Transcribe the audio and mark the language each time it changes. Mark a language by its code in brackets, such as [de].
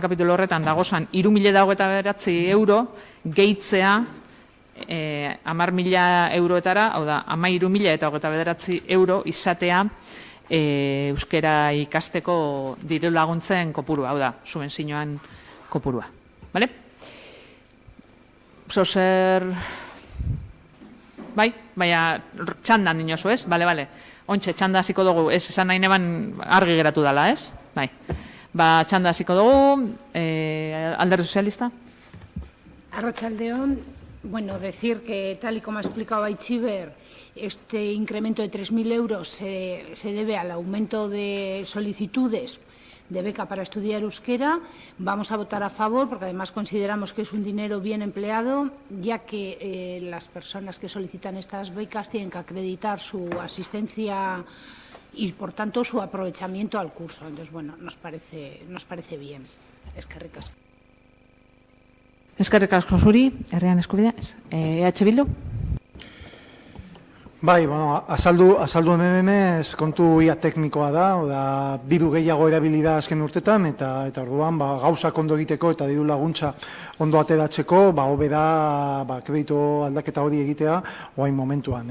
[eu] kapitulu horretan dagozan 3.029 euro gehitzea 10.000 euroetara, hau da, 13.029 euro izatea euskera ikasteko diru laguntzen kopurua, hau da, subentzioan kopurua. Bale? Zozer... Bai, baina txandan dinozu, ez? Bale. Ontxe, txanda hasiko dugu, ez esan nahi neban argi geratu dela, ez? Bai. Txanda hasiko dugu, Alderdi Sozialista? Arratsaldeon, [es] decir que tal y como ha explicado Aitziber, este incremento de 3.000 euros se debe al aumento de solicitudes de beca para estudiar euskera. Vamos a votar a favor porque además consideramos que es un dinero bien empleado, ya que las personas que solicitan estas becas tienen que acreditar su asistencia y, por tanto, su aprovechamiento al curso. Entonces, nos parece bien. [eu] Eskerrik asko. Eskerrik asko zuri, herrian eskubidea. EH Bildu? Bai, azaldu hemenez kontu ia teknikoa da, diru gehiago erabili da azken urtetan, eta orduan gauzak ondo egiteko eta diru laguntza ondo ateratzeko, hobe da kreditu aldaketa hori egitea orain momentuan.